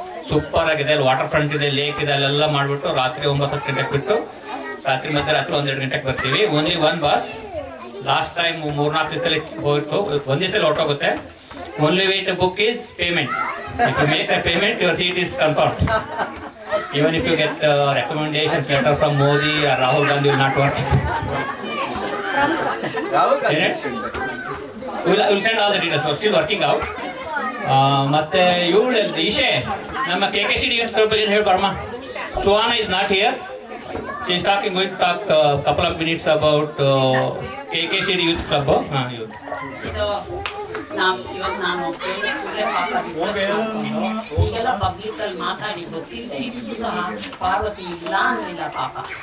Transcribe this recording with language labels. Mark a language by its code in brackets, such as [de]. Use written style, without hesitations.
[kn] Super ಆಗಿದೆ, ಅಲ್ಲಿ water front ಇದೆ, ಲೇಕ್ ಇದೆ, ಅಲ್ಲೆಲ್ಲ ಮಾಡಿಬಿಟ್ಟು ರಾತ್ರಿ 9-10 ಗಂಟೆಗೆ ಬಿಟ್ಟು ಮಧ್ಯರಾತ್ರಿ 1-2 ಗಂಟೆಗೆ ಬರ್ತೀವಿ. Only 1 bus. ಲಾಸ್ಟ್ ಟೈಮ್ 3-4 ದಿವಸದಲ್ಲಿ ಹೋಯ್ತು, 1 ದಿವಸದಲ್ಲಿ ಹೊರಟೋಗುತ್ತೆ. [en] Only way to book is payment. If you make a payment your seat is confirmed. Even if you get recommendations letter from Modi or Rahul Gandhi, will not work. We'll send all the details. We're still working out. [kn] ಮತ್ತೆ ಇವಳು ಈಶೆ ನಮ್ಮ KKCD youth club ಬಗ್ಗೆ ಹೇಳಿ ಬರಮ್ಮ. [en] Suhana is not here. She is going to talk couple of minutes about KKCD youth club. [kn] ಇದು ಇವತ್ತು ನಾನು ಕೂಡಲೇ ಪಾಪ ರಿಕ್ವೆಸ್ಟ್ ಮಾಡಿಕೊಂಡು ಹೀಗೆಲ್ಲ ಪಬ್ಲಿಕಲ್ಲಿ ಮಾತಾಡಿ ಗೊತ್ತಿಲ್ಲದೆ ಇದ್ದು ಸಹ ಪಾರ್ವತಿ ಇಲ್ಲ ಅನ್ನಲಿಲ್ಲ ಪಾಪ.